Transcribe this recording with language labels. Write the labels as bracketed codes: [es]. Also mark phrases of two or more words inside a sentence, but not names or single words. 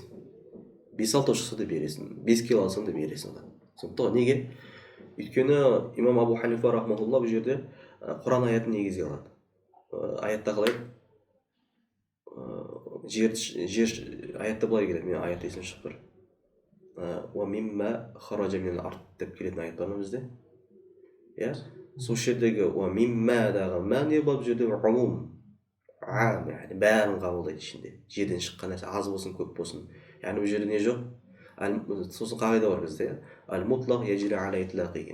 [kk] 5-6 шықса да бересің. 5 кило алсаң да бересің. Сондықтан неге? Өйткені имам Абу Ханифа рахматулла бұл жерде Құран аятын негізге алады. Аятта қалай? Аятта былай келеді. Мен аятта есім шығып тұр. [ar] وَمِمَّا خَرَجَ مِنَ الْأَرْضِ [kk] деп келетін аят бар ма бізде? Сол жердегі وَمِمَّا-дағы мә не болып жерде ғұмум, яғни бәрін қабылдайды ішінде. Жерден шыққан нәрсе аз болсын, көп болсын. Яғни бұл жерде не жоқ? Сосын қағида бар бізде. [ar] المطلق يجري على إطلاقه.